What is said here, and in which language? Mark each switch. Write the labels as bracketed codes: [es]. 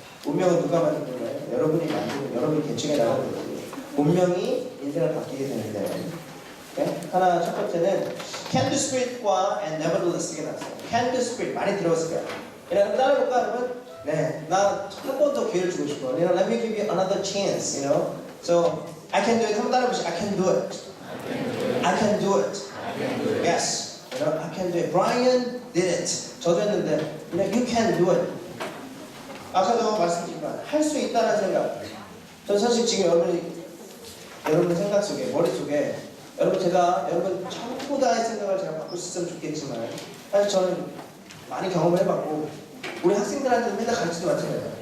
[ko] 운명은 누가 만드는 거예요? 여러분이 만드는, 여러분이 개척해 나가는 거예요. 운명이 인생을 바뀌게 되는데. 하나 첫 번째는 can do spirit과 and nevertheless가 나왔어요. can do spirit 많이 들어봤을 거예요. 여러분 따라해볼까 여러분? 나 한 번 더 기회를 주고 싶어. [en] Let me give you another chance. So I can do it. [ko] 한번 따라해보시죠. [en] I can do it. I can do it. Yes. I can do it. Brian did it. [ko] 저도 했는데, [en] you can do it. [ko] 아까도 말씀드렸지만 할 수 있다는 생각. 전 사실 지금 여러분 생각 속에, 머릿속에 여러분 전부 다의 생각을 제가 바꿀 수 있으면 좋겠지만 사실 저는 많이 경험을 해봤고 우리 학생들한테 맨날 가르치도 마찬가지예요.